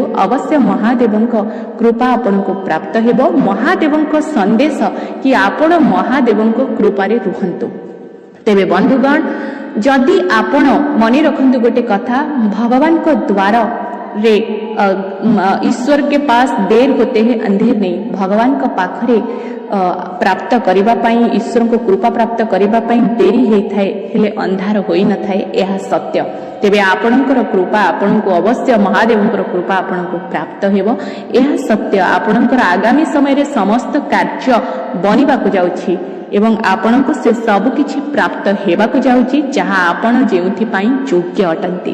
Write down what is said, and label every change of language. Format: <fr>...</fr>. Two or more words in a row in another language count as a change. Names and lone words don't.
<or>ଅବଶ୍ୟ ମହାଦେବଙ୍କ କୃପା ଆପଣଙ୍କୁ ପ୍ରାପ୍ତ ହେବ। ମହାଦେବଙ୍କ ସନ୍ଦେଶ କି ଆପଣ ମହାଦେବଙ୍କ କୃପାରେ ରୁହନ୍ତୁ। ତେବେ ବନ୍ଧୁଗଣ, ଯଦି ଆପଣ ମନେ ରଖନ୍ତୁ ଗୋଟେ କଥା, ଭଗବାନଙ୍କ ଦ୍ୱାରରେ ଈଶ୍ୱର</or> <hi>के पास देर होते हैं अंधेर नहीं।</hi> <or>ଭଗବାନଙ୍କ ପାଖରେ ପ୍ରାପ୍ତ କରିବା ପାଇଁ, ଈଶ୍ୱରଙ୍କ କୃପା ପ୍ରାପ୍ତ କରିବା ପାଇଁ ଡେରି ହୋଇଥାଏ, ହେଲେ ଅନ୍ଧାର ହୋଇନଥାଏ, ଏହା ସତ୍ୟ। ତେବେ ଆପଣଙ୍କର କୃପା ଆପଣଙ୍କୁ ଅବଶ୍ୟ ମହାଦେବଙ୍କର କୃପା ଆପଣଙ୍କୁ ପ୍ରାପ୍ତ ହେବ, ଏହା ସତ୍ୟ। ଆପଣଙ୍କର ଆଗାମୀ ସମୟରେ ସମସ୍ତ କାର୍ଯ୍ୟ ବନିବାକୁ ଯାଉଛି ଏବଂ ଆପଣଙ୍କୁ ସେ ସବୁ କିଛି ପ୍ରାପ୍ତ ହେବାକୁ ଯାଉଛି ଯାହା ଆପଣ ଯେଉଁଥିପାଇଁ ଯୋଗ୍ୟ ଅଟନ୍ତି।</or>